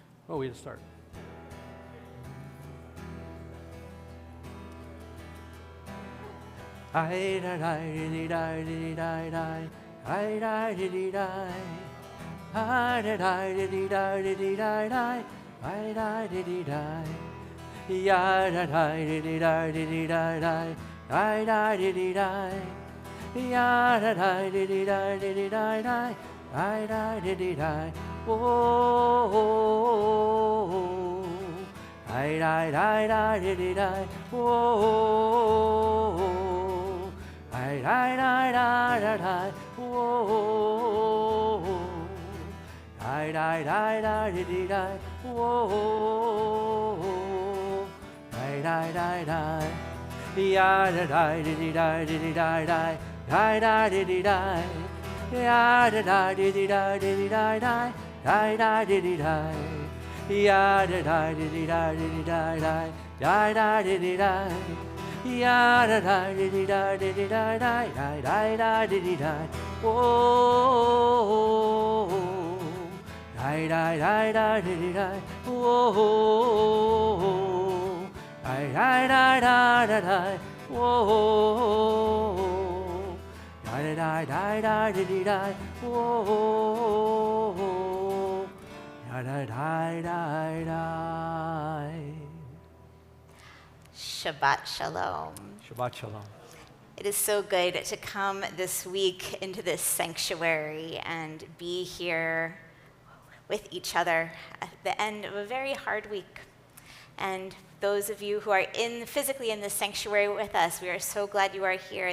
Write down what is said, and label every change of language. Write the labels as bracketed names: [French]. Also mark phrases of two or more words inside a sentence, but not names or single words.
[English] Oh, we had to start. I da da di da di da da, I da di da, I da da di da di da da, I da di da, ya da da di da di da da, I da di da, ya da da di da di da da, I da di da, oh, I da di da, oh. I da da da da da, whoa. I da da da di da, whoa. I da da da, ya da da di da di da da, I da di da, ya da da di da di da da, I da di da, ya da da di da di da da, I da di da. Ya da da di da di da da da da da di da, oh, da da da da di da, oh, da da da da da, oh, da da da da di da, oh, da da da da. [Hebrew] שבת שלום. שבת שלום. [English] It is so good to come this week into this sanctuary and be here with each other at the end of a very hard week. And those of you who are physically in this sanctuary with us, we are so glad you are here.